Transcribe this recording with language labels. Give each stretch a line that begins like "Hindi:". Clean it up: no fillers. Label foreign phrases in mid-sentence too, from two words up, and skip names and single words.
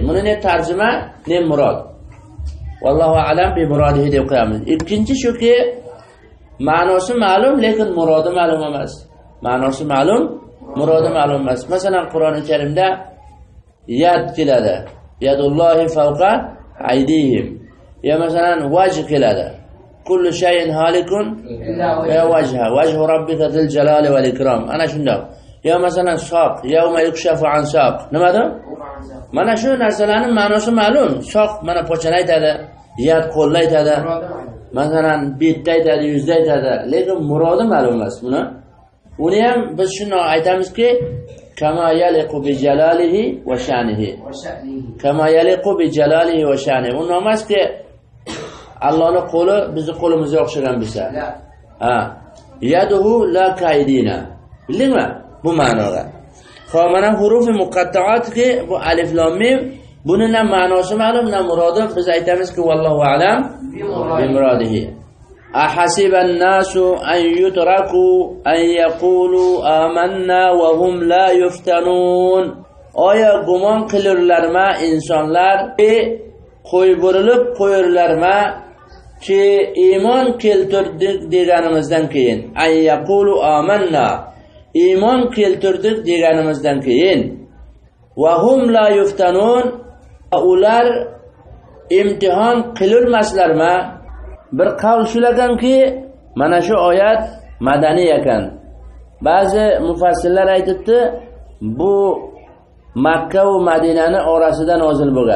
Uzbek: Buni ne tarjima, ne murod.
Arabic: والله أعلم بمراده
Uzbek: deb qo'yamiz. Ikkinchi shuki, ma'nosi ma'lum, lekin murodi ma'lum emas. Ma'nosi ma'lum, Murodi ma'lum emas. Masalan, Qur'oni Karimda yad keladi.
Arabic: يد الله فوق أيديهم.
Uzbek: Ya masalan vajh keladi.
Arabic: كل شيء هالك يا وجه. وجه ربك ذو الجلال والإكرام.
Uzbek: Ana shundoq. Ya masalan soq,
Arabic: يوم يكشف عن ساق.
Uzbek: Nimadir? Mana shu narsalarning ma'nosi ma'lum. Soq mana pochani aytadi, yad qo'lni aytadi. Masalan betni aytadi, yuzni aytadi. Lekin murodi ma'lum emas buni. Uni ham biz shuni aytamizki,
Arabic: كما يليق بجلاله وشأنه. كما يليق بجلاله وشأنه.
Uzbek: Uni emaski Allohning qo'li bizning qo'limizga o'xshagan bo'lsa. Ha.
Arabic: يده لا كيدنا.
Uzbek: Bildingmi? Bu ma'noda. Xo'p, mana hurufi muqatta'atki bu alif lam mim buning ham ma'nosi ma'lum, ham murodi biz aytamizki
Arabic: والله أعلم بمراده. أحسب الناس أن يتركوا أن يقولوا آمنا وهم لا يفتنون.
Uzbek: Oya gumon qilurlarma insonlar qo'y burilib qo'yurlarma ki iymon keltirdik deganimizdan keyin
Arabic: أن يقولوا آمنا
Uzbek: iymon keltirdik deganimizdan keyin
Arabic: وهم لا يفتنون
Uzbek: ular imtihon qilurmaslarma. Bir qawl shulardanki mana shu oyat madaniy ekan. Ba'zi mufassirlar aytibdi bu Makka va Madinani orasida nozil bo'lgan.